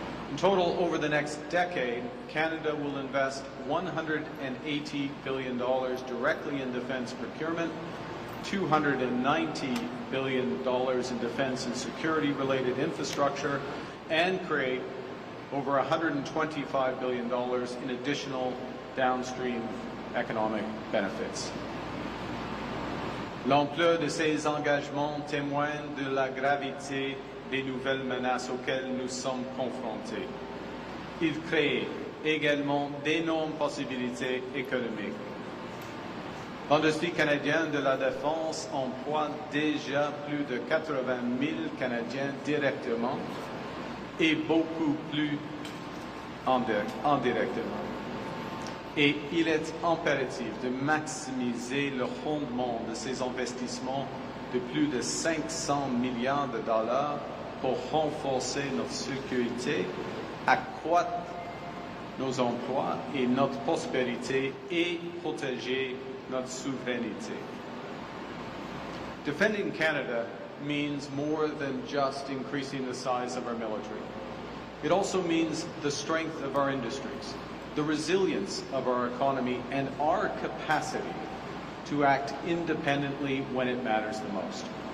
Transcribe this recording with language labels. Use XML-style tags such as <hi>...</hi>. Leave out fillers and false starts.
<en>In total, over the next decade, Canada will invest $180 billion directly in defense procurement, $290 billion in defense and security-related infrastructure, and create over $125 billion in additional downstream economic benefits.</en> <fr>L'ampleur de ces engagements témoigne de la gravité des nouvelles menaces auxquelles nous sommes confrontés. Il crée également d'énormes possibilités économiques. L'industrie canadienne de la défense emploie déjà plus de 80 000 Canadiens directement et beaucoup plus indirectement. Et il est impératif de maximiser le rendement de ces investissements de plus de 500 milliards de dollars pour renforcer notre sécurité, accroître nos emplois et notre prospérité et protéger notre souveraineté.</fr> <en>Defending Canada means more than just increasing the size of our military. It also means the strength of our industries, the resilience of our economy, and our capacity to act independently when it matters the most.</en>